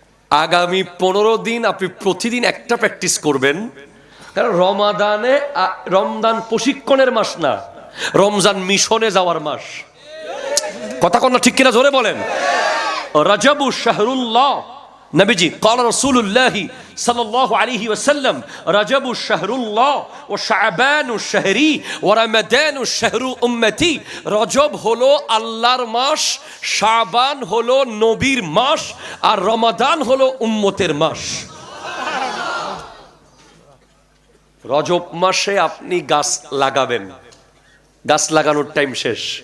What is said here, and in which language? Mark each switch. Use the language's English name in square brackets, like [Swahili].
[Bangla] আগামী 15 দিন আপনি প্রতিদিন একটা প্র্যাকটিস করবেন। কারণ রমজান প্রশিক্ষণের মাস না, রমজান মিশনে যাওয়ার মাস। কথা কন না, ঠিক কিনা জোরে বলেন। [Arabic] রাজাবু শাহরুল্লাহ, নবীজি قال رسول الله صلى الله عليه وسلم رجب شهر الله وشعبان شهري ورمضان شهر امتي। [Bangla] রজব হলো আল্লাহর মাস, শাবান হলো নবীর মাস, আর রমাদান হলো উম্মতের মাস। রজব মাসে আপনি গাছ লাগাবেন, গাছ লাগানোর টাইম শেষ।